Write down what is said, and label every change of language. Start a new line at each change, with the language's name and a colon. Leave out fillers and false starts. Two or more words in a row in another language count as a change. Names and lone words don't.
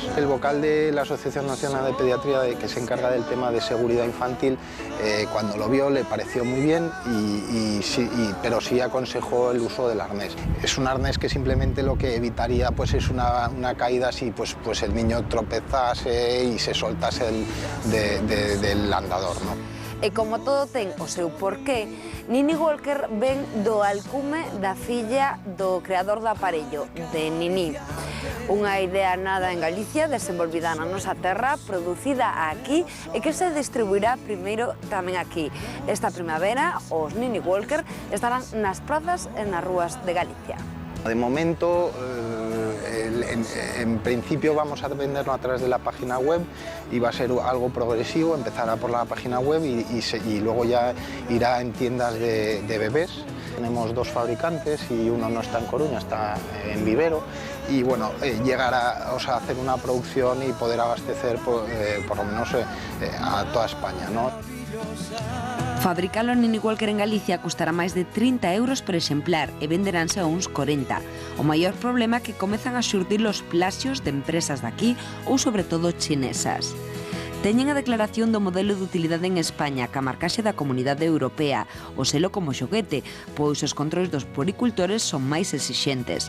Spanish: El vocal de la Asociación Nacional de Pediatría, que se encarga del tema de seguridad infantil, cuando lo vio le pareció muy bien, pero sí aconsejó el uso del arnés. Es un arnés que simplemente lo que evitaría pues es una caída si pues el niño tropezase y se soltase del andador, ¿no?
Galician: E como todo ten o seu porqué, Mini Walker ven do alcume da filla do creador do aparello, de Nini. Unha idea nada en Galicia, desenvolvida na nosa terra, producida aquí e que se distribuirá primeiro tamén aquí. Esta primavera, os Mini Walker estarán nas prazas e nas rúas de Galicia.
Spanish: De momento, en principio vamos a venderlo a través de la página web y va a ser algo progresivo, empezará por la página web y luego ya irá en tiendas de bebés. Tenemos 2 fabricantes y uno no está en Coruña, está en Vivero, y bueno, llegar a hacer una producción y poder abastecer por lo menos a toda España, ¿no?
Galician: Fabricalo en Mini Walker en Galicia custará máis de 30 euros por exemplar e venderánse a uns 40. O maior problema é que comezan a xurdir os plaxios de empresas daqui ou sobre todo chinesas. Teñen a declaración do modelo de utilidade en España, ca marcaxe da Comunidade Europea, o selo como xoguete, pois os controles dos puericultores son máis exixentes.